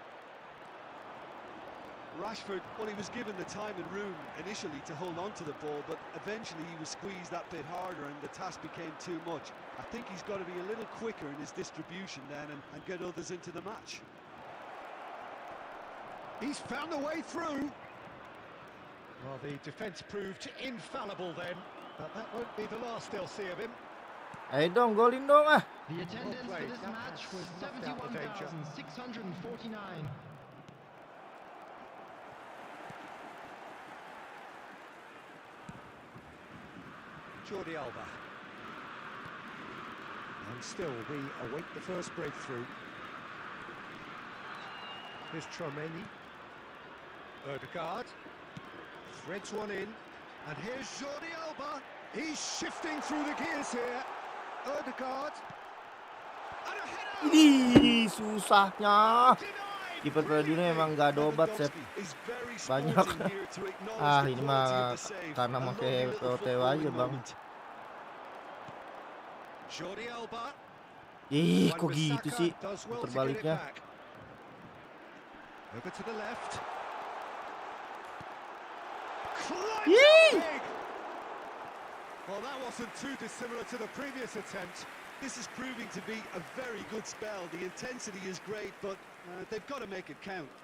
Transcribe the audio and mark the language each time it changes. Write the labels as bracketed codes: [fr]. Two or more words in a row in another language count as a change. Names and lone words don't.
[en] Rashford, well, he was given the time and room initially to hold on to the ball, but eventually he was squeezed that bit harder and the task became too much. I think he's got to be a little quicker in his distribution then and get others into the match. He's found a way through. Well, the defence proved infallible then, but that won't be the last they'll see of him. [id] Ayo dong, golin dong [en] The attendance for played. this That match has was snuffed out the danger. 71,649. Jordi Alba. And still we await the first breakthrough. Here's Tromeni. Ødegaard. Threads one in. And here's Jordi Alba. He's shifting through the gears here. Ødegaard. And a header! [id] Ih, susahnya. Kiper Fiorentina emang gak ada obat, Sep. Banyak. Ini mah karena pakai POTW aja, Bang. [en] Jordi Alba. [id] Ih, kok gitu sih terbaliknya. [en] Over to the left. Well, that wasn't too dissimilar to the previous attempt. This is proving to be a very good spell. The intensity is great, but they've got to make it count.